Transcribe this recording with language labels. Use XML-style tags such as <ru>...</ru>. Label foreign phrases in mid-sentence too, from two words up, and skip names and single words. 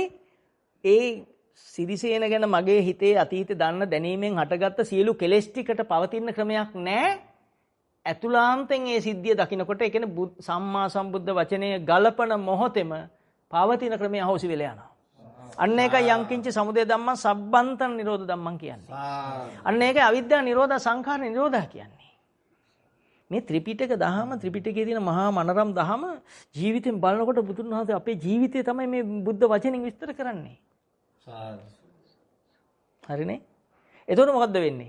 <si>ඒ සිරිසේන ගැන මගේ හිතේ අතීතේ දන්න දැනීමෙන් හටගත්ත සියලු කෙලෙස් ටිකට පවතින ක්‍රමයක් නැහැ. ඇතුළාන්තයෙන් ඒ සිද්ධිය දකිනකොට ඒ කියන්නේ සම්මා සම්බුද්ධ වචනය ගලපන මොහොතේම පවතින ක්‍රමය අහෝසි වෙලා යනවා. අන්න ඒකයි</si> <pi>යංකින්ච සමුදය ධම්මං සබ්බන්තං නිරෝධ ධම්මං</pi> <si>කියන්නේ. අන්න ඒකයි අවිද්‍යාව නිරෝධ සංඛාර නිරෝධ කියන්නේ. මේ ත්‍රිපිටක දහම ත්‍රිපිටකයේ තියෙන මහා මනරම් දහම ජීවිතෙන් බලනකොට බුදුන් වහන්සේ අපේ ජීවිතය තමයි මේ බුද්ධ වචනෙන් විස්තර කරන්නේ. හරිනේ? එතකොට මොකද්ද වෙන්නේ?</si>